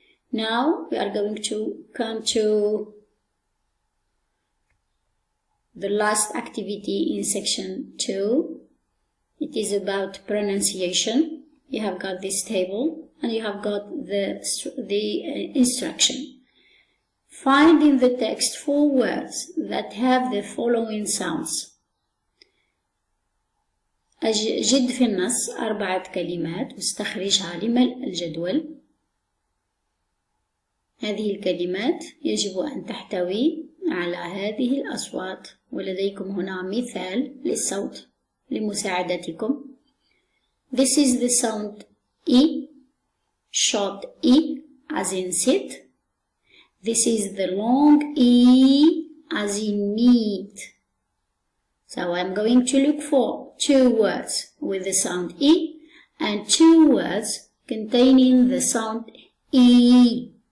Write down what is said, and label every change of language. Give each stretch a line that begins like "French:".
English: Now we are going to come to the last activity in section 2. It is about pronunciation. You have got this table and you have got the instruction. Find in the text 4 words that have the following sounds.
Arabic: جد في النص 4 كلمات واستخرجها لملء الجدول. هذه الكلمات يجب أن تحتوي على هذه الأصوات، ولديكم هنا مثال للصوت لمساعدتكم.
English: This is the sound E, short E as in sit. This is the long E as in meet. So I'm going to look for 2 words with the sound E and 2 words containing the sound E.